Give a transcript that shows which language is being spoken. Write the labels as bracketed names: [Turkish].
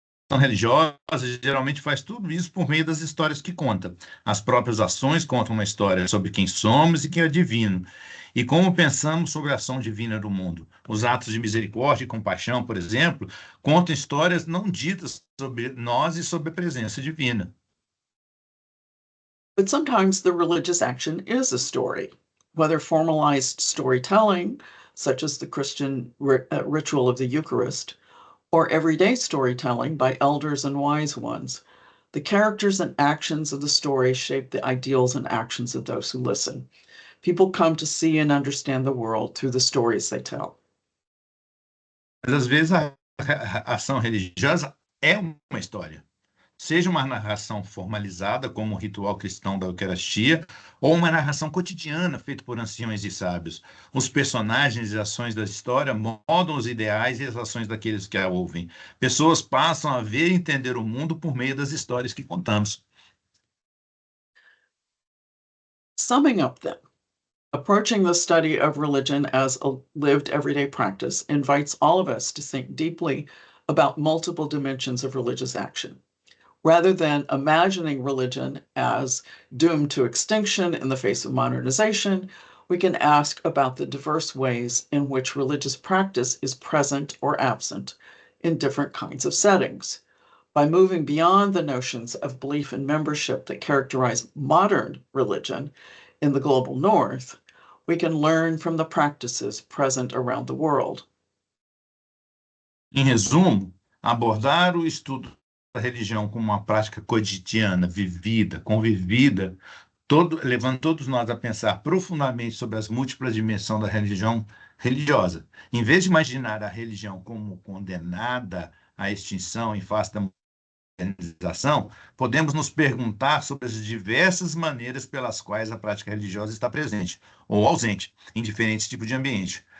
[Portuguese] A religiosa geralmente faz tudo isso por meio das histórias que conta. As próprias ações contam uma história sobre quem somos e quem é divino, e como pensamos sobre a ação divina do mundo. Os atos de misericórdia e compaixão, por exemplo, contam histórias não ditas sobre nós e sobre a presença divina. [English] But sometimes the religious action is a story, whether formalized storytelling, such as the Christian ritual of the Eucharist, or everyday storytelling by elders and wise ones. The characters and actions of the story shape the ideals and actions of those who listen. People come to see and understand the world through the stories they tell. [Portuguese] Mas às vezes a ação religiosa é uma história. Seja uma narração formalizada, como o ritual cristão da Eucaristia, ou uma narração cotidiana feita por anciões e sábios. Os personagens e ações da história moldam os ideais e as ações daqueles que a ouvem. Pessoas passam a ver e entender o mundo por meio das histórias que contamos. [English] Summing up then, approaching the study of religion as a lived everyday practice invites all of us to think deeply about multiple dimensions of religious action. Rather than imagining religion as doomed to extinction in the face of modernization, we can ask about the diverse ways in which religious practice is present or absent in different kinds of settings. By moving beyond the notions of belief and membership that characterize modern religion in the global north, we can learn from the practices present around the world. [Portuguese] Em resumo, abordar o estudo da religião como uma prática cotidiana, vivida, convivida, levando todos nós a pensar profundamente sobre as múltiplas dimensões da religião religiosa. Em vez de imaginar a religião como condenada à extinção em face da modernização, podemos nos perguntar sobre as diversas maneiras pelas quais a prática religiosa está presente ou ausente em diferentes tipos de ambiente.